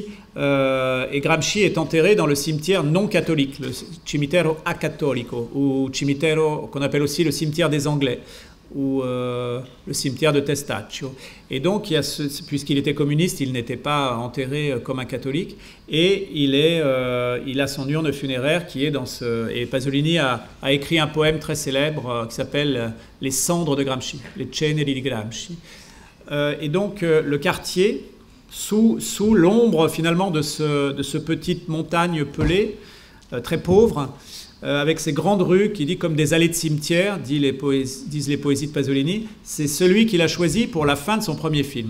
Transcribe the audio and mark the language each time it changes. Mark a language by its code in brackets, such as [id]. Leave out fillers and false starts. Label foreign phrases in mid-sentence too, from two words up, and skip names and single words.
[fr] Et Gramsci est enterré dans le cimetière non catholique, le [it] cimitero acattolico, [fr] ou cimitero qu'on appelle aussi le cimetière des Anglais, ou le cimetière de Testaccio. Et donc, puisqu'il était communiste, il n'était pas enterré comme un catholique, et il a son urne funéraire qui est dans ce... Et Pasolini a écrit un poème très célèbre qui s'appelle « Les cendres de Gramsci », « Les ceneri di Gramsci ». Et donc, le quartier, sous l'ombre finalement de ce petite montagne pelée, très pauvre, avec ces grandes rues qui dit comme des allées de cimetière, disent les poésies de Pasolini, c'est celui qu'il a choisi pour la fin de son premier film.